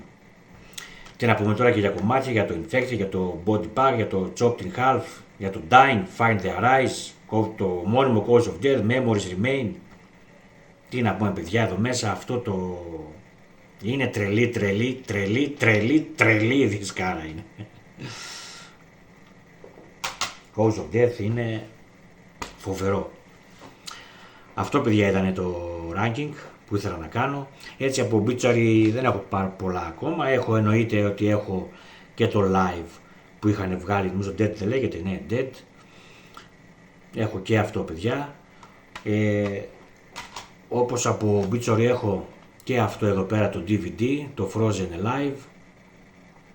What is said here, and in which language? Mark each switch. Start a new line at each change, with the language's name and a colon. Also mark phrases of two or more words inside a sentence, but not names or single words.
Greek: Τι να πούμε τώρα και για κομμάτια, για το Infected, για το Body Bag, για το Chopped in Half, για το Dying, Find Their Eyes, το μόνιμο Cause of Death, Memories Remain. Τι να πούμε, παιδιά, εδώ μέσα αυτό το... είναι τρελή δισκάρα είναι. Cause of Death είναι φοβερό. Αυτό, παιδιά, ήταν το ranking που ήθελα να κάνω. Έτσι από Obituary δεν έχω πάρα πολλά ακόμα. Εννοείται ότι έχω και το live που είχαν βγάλει, νομίζω Dead δεν λέγεται, ναι, Dead. Έχω και αυτό, παιδιά. Όπως από Obituary έχω και αυτό εδώ πέρα το DVD, το Frozen Alive.